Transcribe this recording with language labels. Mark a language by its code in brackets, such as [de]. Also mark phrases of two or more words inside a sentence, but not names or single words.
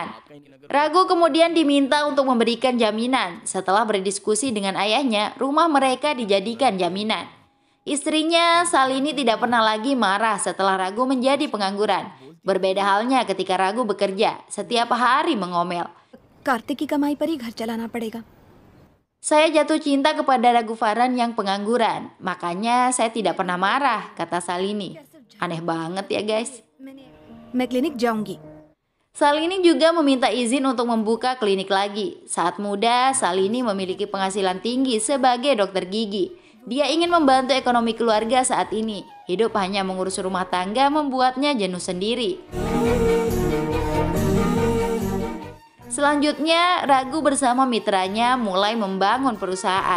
[id] Ragu kemudian diminta untuk memberikan jaminan. Setelah berdiskusi dengan ayahnya, rumah mereka dijadikan jaminan. Istrinya Salini tidak pernah lagi marah setelah Ragu menjadi pengangguran. Berbeda halnya ketika Ragu bekerja, setiap hari mengomel. [hi] कार्तिक की कमाई पर ही घर चलाना पड़ेगा। [id] Saya jatuh cinta kepada Raghuvaran yang pengangguran, makanya saya tidak pernah marah, kata Salini. Aneh banget ya guys. [hi] मैं क्लिनिक जाऊंगी। [id] Salini juga meminta izin untuk membuka klinik lagi. Saat muda, Salini memiliki penghasilan tinggi sebagai dokter gigi. Dia ingin membantu ekonomi keluarga saat ini. Hidup hanya mengurus rumah tangga membuatnya jenuh sendiri. Selanjutnya, Ragu bersama mitranya mulai membangun perusahaan.